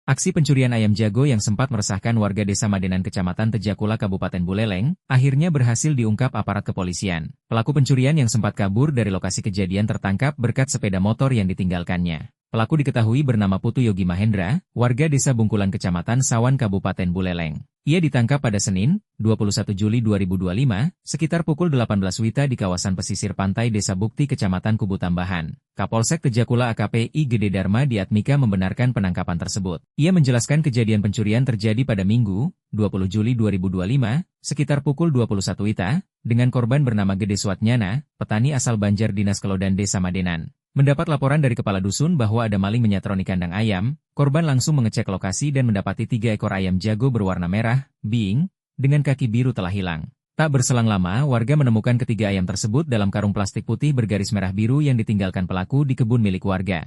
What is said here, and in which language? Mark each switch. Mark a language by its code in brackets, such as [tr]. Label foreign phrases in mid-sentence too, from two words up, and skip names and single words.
[id] Aksi pencurian ayam jago yang sempat meresahkan warga Desa Madenan Kecamatan Tejakula Kabupaten Buleleng, akhirnya berhasil diungkap aparat kepolisian. Pelaku pencurian yang sempat kabur dari lokasi kejadian tertangkap berkat sepeda motor yang ditinggalkannya. Pelaku diketahui bernama Putu Yogi Mahendra, warga Desa Bungkulan Kecamatan Sawan Kabupaten Buleleng. Ia ditangkap pada Senin, 21 Juli 2025, sekitar pukul 18 WITA di kawasan pesisir pantai Desa Bukti Kecamatan Kubu Tambahan. Kapolsek Tejakula AKP I Gede Dharma Diatmika membenarkan penangkapan tersebut. Ia menjelaskan kejadian pencurian terjadi pada Minggu, 20 Juli 2025, sekitar pukul 21 WITA, dengan korban bernama Gede Swatnyana, petani asal Banjar Dinas Kelodan Desa Madenan. Mendapat laporan dari kepala dusun bahwa ada maling menyatroni kandang ayam, korban langsung mengecek lokasi dan mendapati 3 ekor ayam jago berwarna merah, being, dengan kaki biru telah hilang. Tak berselang lama, warga menemukan ketiga ayam tersebut dalam karung plastik putih bergaris merah biru yang ditinggalkan pelaku di kebun milik warga.